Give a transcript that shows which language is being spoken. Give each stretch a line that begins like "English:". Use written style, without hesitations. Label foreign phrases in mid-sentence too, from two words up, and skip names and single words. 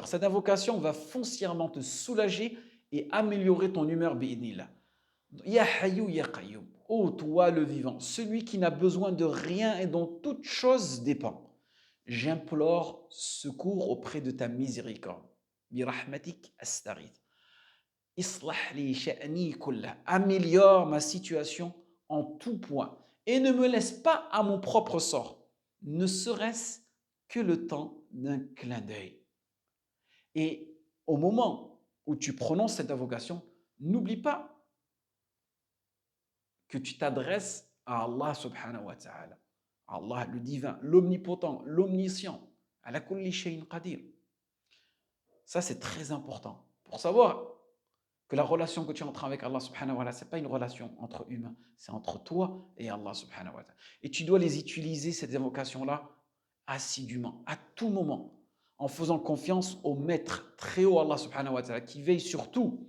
French: Cette invocation va foncièrement te soulager et améliorer ton humeur bi'idhnillah.
Arabic: يا حي يا قيوم.
French: Ô toi le vivant, celui qui n'a besoin de rien et dont toute chose dépend. J'implore secours auprès de ta miséricorde.
Arabic: برحمتك أستغيث. أصلح لي شأني كله.
French: Améliore ma situation en tout point et ne me laisse pas à mon propre sort, ne serait-ce que le temps d'un clin d'œil. Et au moment où tu prononces cette invocation, n'oublie pas que tu t'adresses à Allah
Arabic: سبحانه وتعالى.
French: Allah le divin, l'omnipotent, l'omniscient,
Arabic: على كل شيء قدير.
French: Ça, c'est très important pour savoir que la relation que tu entres avec Allah
Arabic: سبحانه وتعالى,
French: ce n'est pas une relation entre humains, c'est entre toi et Allah
Arabic: سبحانه وتعالى.
French: Et tu dois les utiliser, ces invocations-là, assidûment, à tout moment, en faisant confiance au Maître très haut, Allah
Arabic: سبحانه وتعالى,
French: qui veille sur tout.